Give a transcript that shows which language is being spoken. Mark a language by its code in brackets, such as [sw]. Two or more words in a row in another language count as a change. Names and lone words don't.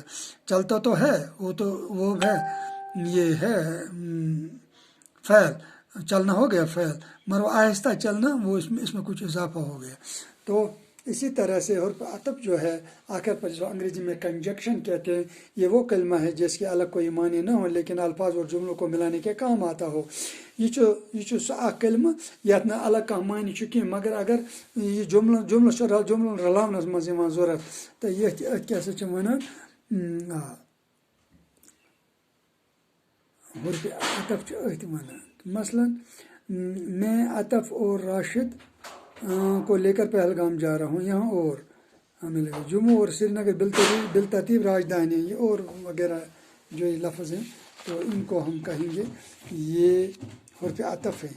[ur] چلتا تو ہے وہ ہے یہ ہے فعل چلنا ہو گیا فعل مگر وہ آہستہ چلنا وہ اس میں کچھ اضافہ ہو گیا. تو اسی طرح سے اور عطف جو ہے آخر پر جو انگریزی میں کنجکشن کہتے ہیں یہ وہ کلمہ ہے جس کے الگ کوئی معنی نہ ہو لیکن الفاظ اور جملوں کو ملانے کے کام آتا ہو. [ks] یہ سہ کلمہ یت نا الگ کانٛہہ معنی کی مگر اگر یہ جملہ رلاونس مز ضرورت تو یہ کیا سا ونان حرف عطف ونان. [ur] مثلا میں عطف اور راشد کو لے کر پہلگام جا رہا ہوں. یہاں اور ہمیں لگے جموں اور سری نگر بالترتیب راجدھانی ہیں یہ اور وغیرہ جو یہ لفظ ہیں تو ان کو ہم کہیں گے یہ حرف عطف ہیں.